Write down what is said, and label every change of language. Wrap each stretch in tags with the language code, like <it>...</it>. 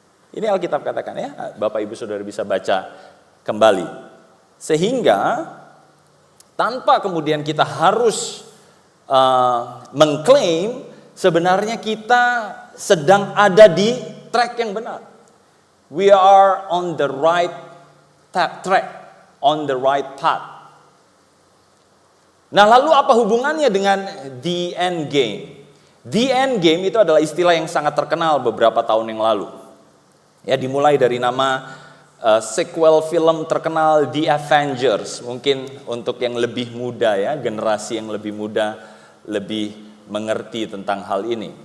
<id>Ini Alkitab katakan ya, Bapak Ibu Saudara bisa baca kembali. Sehingga tanpa kemudian kita harus mengklaim sebenarnya kita sedang ada di track yang benar.</id> <en>We are on the right track, on the right path.</en> <id>Nah, lalu apa hubungannya dengan</id> <en>the end game? The end game</en> <id>itu adalah istilah yang sangat terkenal beberapa tahun yang lalu. Ya, dimulai dari nama sequel film terkenal The Avengers. Mungkin untuk yang lebih muda ya, generasi yang lebih muda lebih mengerti tentang hal ini.</id>